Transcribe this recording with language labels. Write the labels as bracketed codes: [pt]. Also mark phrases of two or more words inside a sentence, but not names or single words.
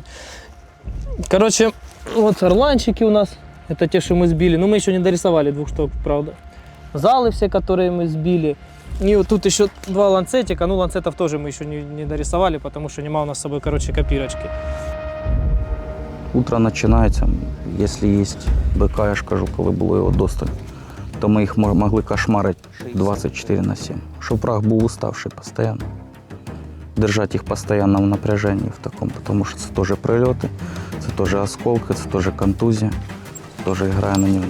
[ru] Короче, вот орланчики у нас, это те, что мы сбили, но мы еще не дорисовали 2 штук, правда. Залы все, которые мы сбили. И вот тут еще 2 ланцетика, ну ланцетов тоже мы еще не дорисовали, потому что нема у нас с собой, короче, копирочки. [uk] Утро починається, якщо є БК, я ж кажу, коли було його досталь, то ми їх могли кошмарити 24/7. Щоб враг був уставший постійно. Держати їх постійно в напряженні в такому, тому що це теж прильоти, це теж осколки, це теж контузія, це теж грає на нього.